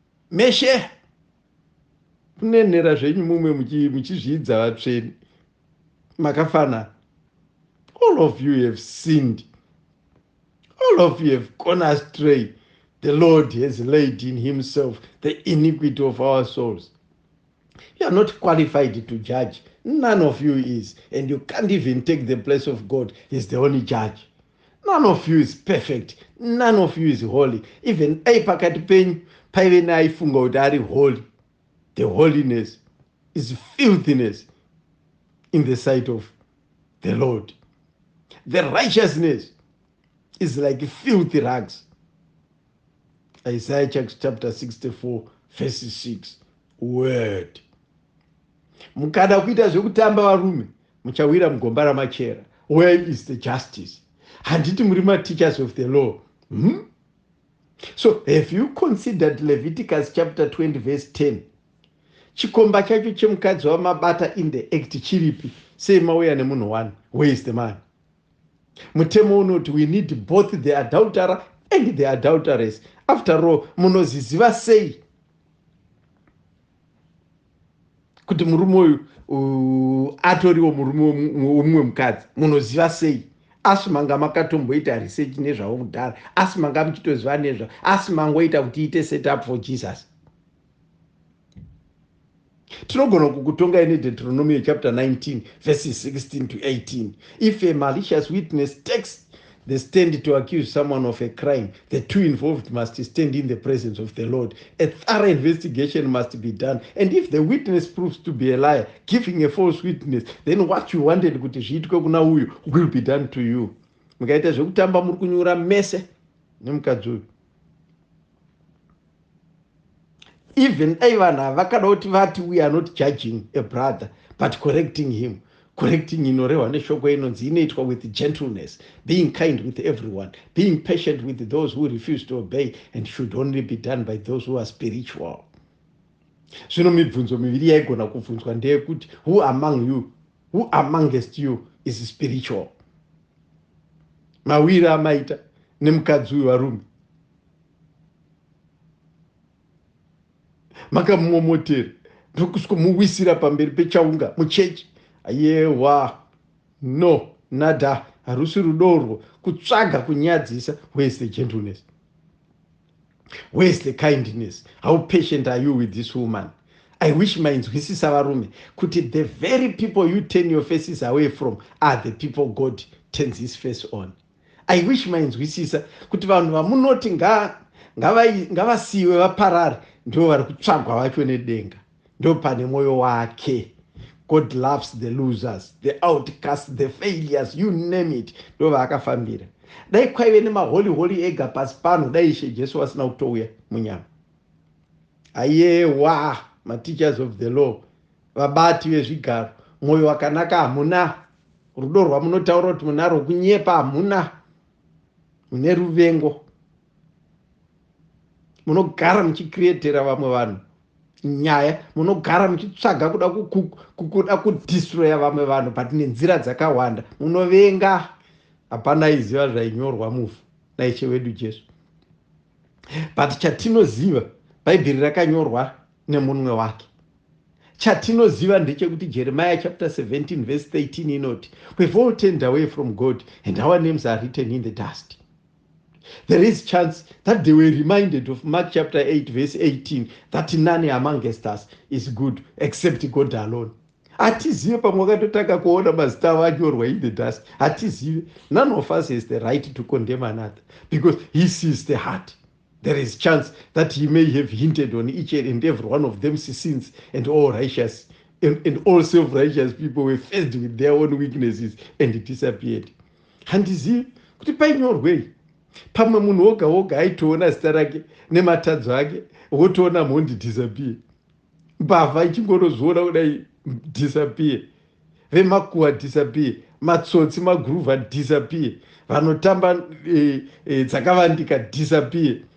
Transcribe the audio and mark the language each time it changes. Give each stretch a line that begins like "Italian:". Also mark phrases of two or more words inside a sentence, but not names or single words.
Shona: Meshe, kunenhera zvenyu mumwe muchi-, muchizvidza vatsvene. Makafanana.
English: All of you have sinned. All of you have gone astray. The Lord has laid in himself the iniquity of our souls. You are not qualified to judge. None of you is. And you can't even take the place of God. He's the only judge. None of you is perfect. None of you is holy.
Shona: Even ai pakati penyu, paive neaifunga kuti ari holy.
English: The holiness is filthiness in the sight of the Lord. The righteousness is like filthy rags. Isaiah chap-, chapter sixty-four, verse six. Word.
Shona: Mukada kuita zvekutamba varume, muchawira mugomba ramachera.
English: Where is the justice?
Shona: Handiti muri ma
English: teachers of the law? Hmm? So, have you considered Leviticus chapter twenty, verse ten?
Shona: Chikomba chacho chemukadzi wamabata
English: in the act
Shona: chiripi? Sei mauya nemunhu
English: one? Where is the man?
Shona: Mutemo unoti,
English: "We need both the adulterer and the adulteress." After all,
Shona: munoziziva sei kuti murume uyu, u-, atoriwo murume womu-, womumwe mukadzi? Munoziva sei? Asi manga makatomboita research nezvavo kudhara, asi manga muchitoziva nezva, asi mangoita kuti iite
English: setup for Jesus.
Shona: Tinogona kukutongai neDeuteronomy
English: chapter nineteen, verses sixteen to eighteen. "If a malicious witness takes the stand to accuse someone of a crime, the two involved must stand in the presence of the Lord. A thorough investigation must be done. And if the witness proves to be a liar, giving a false witness, then what you wanted
Shona: kuti zviitwe kuna uyu
English: will be done to you."
Shona: Mukaita zvekutamba muri kunyura mese nemukadzi uyu. Even dai vanhu ava vakada kuti vati,
English: "We are not judging a brother, but correcting him." Correcting
Shona: inorehwa neshoko inonzi inoitwa
English: with gentleness, being kind with everyone, being patient with those who refuse to obey, and should only be done by those who are spiritual.
Shona: Zvino mibvunzo miviri yaigona kubvunzwa ndeyekuti,
English: who among you, who amongst you is spiritual?
Shona: Mawira amaita nemukadzi uyu varume. Makamumomotera, ndokusvikomuwisira pamberi pechaunga, muchechi. Ayewa, no, nada, harusi rudo urwo. Kutsvaga kunyadzisa,
English: where is the gentleness? Where is the kindness? How patient are you with this woman? I wish
Shona: mainzwisisa varume, kuti
English: the very people you turn your faces away from are the people God turns his face on.
Shona: I wish mainzwisisa, kuti vanhu vamunoti nga-, ngavai-, ngavasiyiwe vaparare, ndo vari kutsvagwa vacho nedenga. Ndo pane mwoyo wake.
English: God loves the losers, the outcasts, the failures, you name it.
Shona: Ndo vaakafambira. Dai kwaive nemaholy-holy ega pasi pano, dai Ishe Jesu asina kutouya munyama. Ayewa, ma
English: teachers of the law,
Shona: vabati vezvigaro, mwoyo wakanaka hamuna. Rudo rwamunotaura kuti munaro kunyepa hamuna. Mune ruvengo. Munogara muchikrietera vamwe vanhu nyaya, munogara muchitsvaga kuda ku-, ku-, ku-, kuda kudhistroya vamwe vanhu, but nenzira dzakawanda. Munovenga. Hapana aiziva zvainyorwa muvhu naIshe wedu Jesu. But chatinoziva, Bhaibheri rakanyorwa nemunwe wake. Chatinoziva ndechekuti Jeremiah
English: chapter seventeen verse thirteen
Shona: inoti,
English: "We've all turned away from God and our names are written in the dust." There is chance that they were reminded of Mark chapter eight verse eighteen, that none amongst us is good except God alone.
Shona: Hatizive pamwe wakatotanga kuona mazita avo anyorwa
English: in the dust.
Shona: Hatizive.
English: None of us has the right to condemn another because he sees the heart. There is chance that he may have hinted on each and every one of them sins, and all righteous and, and all self-righteous people were faced with their own weaknesses and disappeared.
Shona: Handizivi kuti painyorwei. Pamwe munhu woga woga aitoona zita rake nematadzo ake, wotoona mhondi disappear. Mbavha ichingorozviona kudai disappear. Vemakuwa disappear. Matsotsi maguruvha disappear. Vanotamba, eh, eh, dzakavandika disappear.